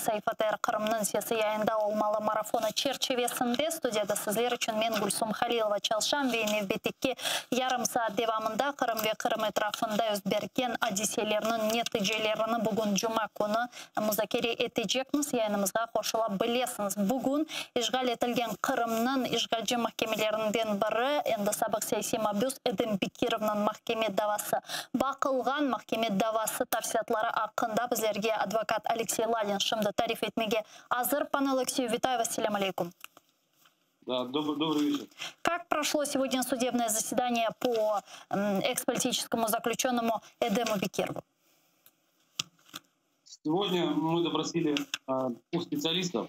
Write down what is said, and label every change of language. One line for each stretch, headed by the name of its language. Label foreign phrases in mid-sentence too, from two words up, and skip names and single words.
Crimean Tatar: Sayfa ATR Kırım'nın sesi yayında olmalı marafonu çerçevesinde stüdiyada sizler için men Gülsüm Halilova çalışan ve növbeteki yarım saat devamında Kırım ve Kırım etrafında özbergen hadiselerinin neticelerini bugün Cuma günü müzakere edeceğiz. Yayınımızda hoşula bilesiniz. Bugün işgal etilgen Kırım'nın işgalci mahkemelerinden biri endi sabık siyasi mabus Edim Bekirov'nun mahkeme davası. Bakılgan mahkeme davası tafsiyatlары hakkında bizlerge advokat Alexey Lalin şimdi tarif etmege hazır.
Ukrainian: Пан Алексей, витаю вас,
Arabic: سلام عليكم.
Russian: Да, добрый вечер. Как прошло сегодня судебное заседание по экс-политическому заключенному Эдему Бекирову? Сегодня мы допросили двух специалистов.